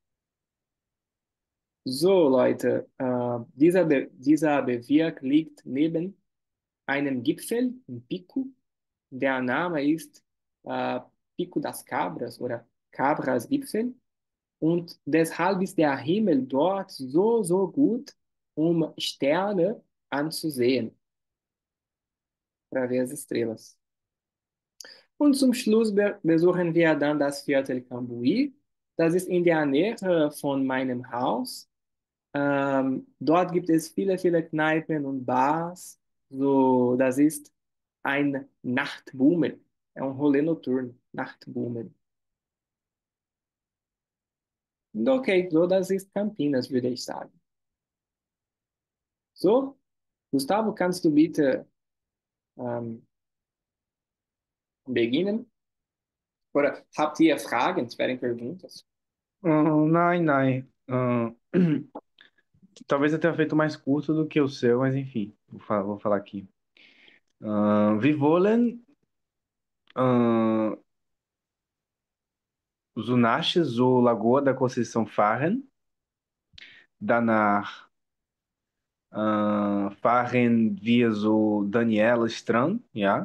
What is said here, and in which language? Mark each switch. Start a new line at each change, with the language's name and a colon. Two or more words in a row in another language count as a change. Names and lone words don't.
German: So, Leute, dieser Bezirk liegt neben einem Gipfel, ein Pico. Der Name ist äh, Pico das Cabras oder Cabras Gipfel. Und deshalb ist der Himmel dort so, so gut, um Sterne anzusehen,
Portuguese: para ver as estrelas.
German: Und zum Schluss besuchen wir dann das Viertel Cambuí. Das ist in der Nähe von meinem Haus. Dort gibt es viele, viele Kneipen und Bars. So, das ist ein Nachtbummel,
Portuguese: é um rolê noturno,
German: Nachtbummel. Okay, so das ist Campinas, würde ich sagen. So, Gustavo, kannst du bitte ähm, beginnen? Oder habt ihr Fragen?
Portuguese: Tiverem perguntas?
German: Nein, nein.
Portuguese: Talvez eu tenha feito mais curto do que o seu, mas enfim, vou falar aqui.
German: Wir wollen Zunache, so Lagoa da Conceição fahren. Danach fahren wir so Daniela Strand, ja.